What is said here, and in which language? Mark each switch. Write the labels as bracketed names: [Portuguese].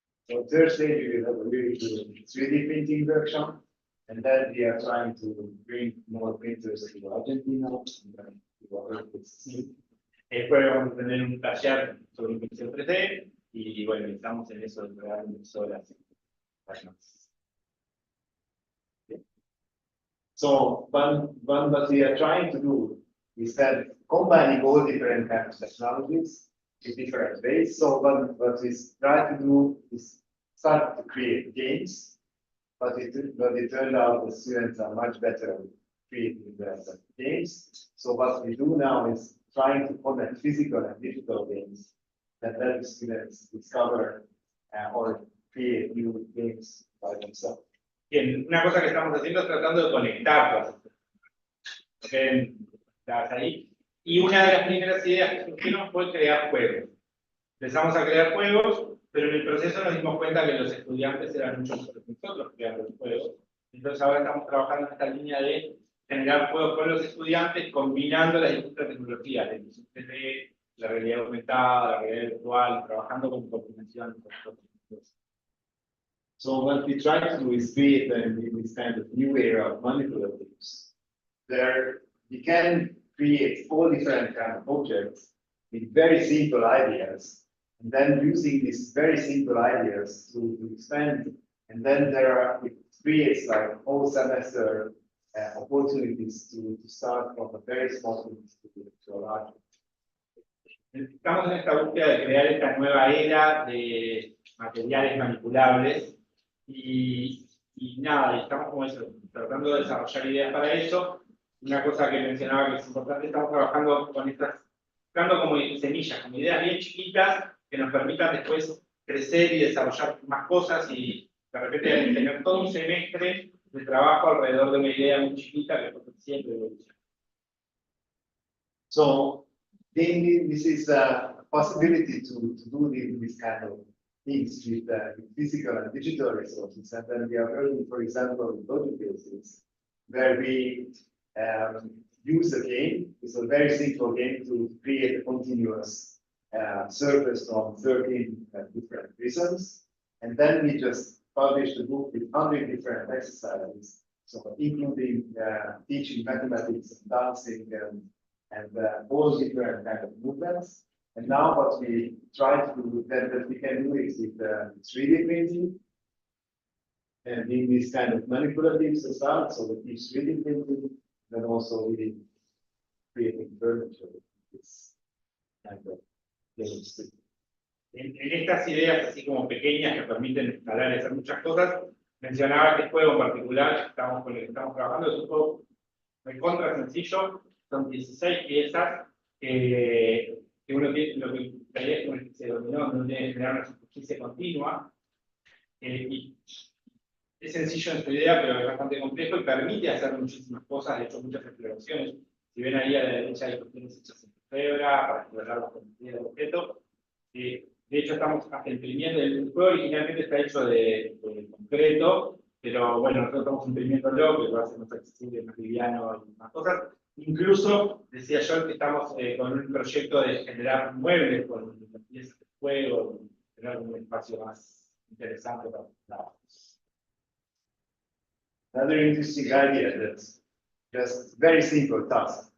[English] So Thursday, we will have a really good 3D printing workshop. And then we are trying to bring more printers to Argentina. And then we will work with [Spanish] Después vamos a tener un taller sobre impresión 3D y bueno, estamos en eso de crear impresoras. [English] So what we are trying to do is that combining all different kinds of technologies in different ways. So what we try to do is start to create games, but it turned out the students are much better at creating the games. So what we do now is trying to connect physical and digital games that help students discover or create new games by themselves. [Spanish] Bien, una cosa que estamos haciendo es tratando de conectar todas ahí. Y una de las primeras ideas que surgieron fue crear juegos. Empezamos a crear juegos, pero en el proceso nos dimos cuenta que los estudiantes eran mucho mejores que nosotros creando los juegos. Entonces ahora estamos trabajando en esta línea de generar juegos con los estudiantes, combinando las distintas tecnologías, la impresión 3D, la realidad aumentada, la realidad virtual, trabajando con combinación. [English] So what we try to do is create this kind of new era of manipulatives. There we can create all different kind of objects with very simple ideas, and then using these very simple ideas to expand, and then it creates like whole semester opportunities to start from a very small things to a large. [Spanish] Estamos en esta búsqueda de crear esta nueva era de materiales manipulables y nada, y estamos como eso, tratando de desarrollar ideas para eso. Una cosa que mencionaba que es importante, estamos trabajando con estas, buscando como semillas, como ideas bien chiquitas que nos permitan después crecer y desarrollar más cosas y de repente tener todo un semestre de trabajo alrededor de una idea muy chiquita que siempre evoluciona. [English] So this is a possibility to do this kind of things with physical and digital resources. And then we are working, for example, in logic cases, where we use a game. It's a very simple game to create a continuous surface from 13 different prisms. And then we just publish the book with 100 different exercises, so including teaching mathematics and dancing and all different kind of movements. And now what we try to do that we can do is with 3D printing and in this kind of manipulatives as well. So we teach 3D printing, then also we creating furniture. It's kind of [Spanish] En estas ideas así como pequeñas que permiten instalar y hacer muchas cosas, mencionaba este juego en particular con el que estamos trabajando, es un juego recontra sencillo, son 16 piezas que uno tiene, lo que la idea es como se dominó, uno tiene que generar una superficie continua, y es sencillo en su idea, pero es bastante complejo y permite hacer muchísimas cosas, de hecho muchas exploraciones. Si ven ahí a la derecha hay cuestiones hechas en Febra para explorar la geometría del objeto. De hecho, estamos imprimiendo, el juego originalmente está hecho de concreto, pero bueno, nosotros estamos imprimiéndolo, que lo hace más accesible, más liviano y más cosas. Incluso, decía yo, que estamos con un proyecto de generar muebles con las piezas de juego, tener un espacio más interesante para los. [English] Another interesting idea that's just very simple task.